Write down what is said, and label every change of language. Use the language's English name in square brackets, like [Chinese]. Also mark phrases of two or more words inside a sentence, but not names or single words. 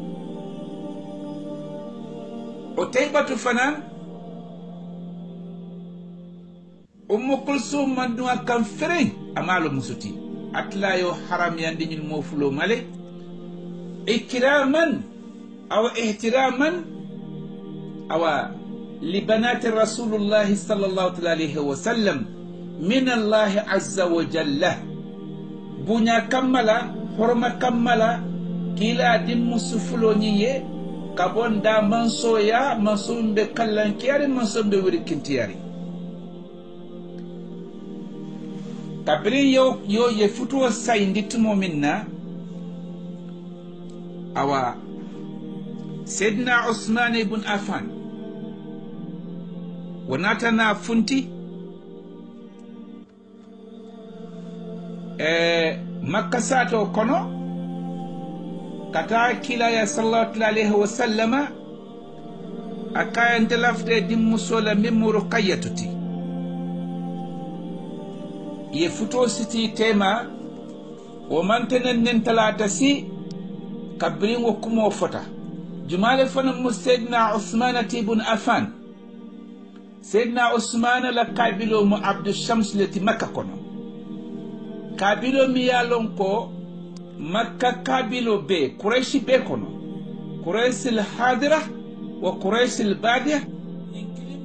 [Mandingo] Utaybatu fanan Kulsum mandu akam fereng amalo musuti atla yo haram yandi ñul mofulo male [Arabic] إكراما أو احتراما أو لبنات رسول الله صلى الله عليه وسلم من الله عز وجل [Mandingo] bunya kammala horma kammala kila dimmu sufulo ñiye kabonda mansoya mansumbe kallankiyari mansumbe wirikintiyari kabri yo ye futuo sayndi tumo minna awa Sayyidina Usman ibn Affan wonatana funti Makka sato kono kata kila ya [Arabic] صلى الله عليه وسلم [Mandingo] akayan delafde dimmusola memmo Ruqayyatuti ye futo siti tema o mantenen nen talata si kabrin wo kumo fota jumale fana Sayyidina Usman ibn Affan Sayyidina Usman la kabilo mu Abdu Shams lati Makka kono kabilo mi yalon ko Makka kabilo be Qurayshi be kono [Arabic] قريش الحاضرة وقريش البادية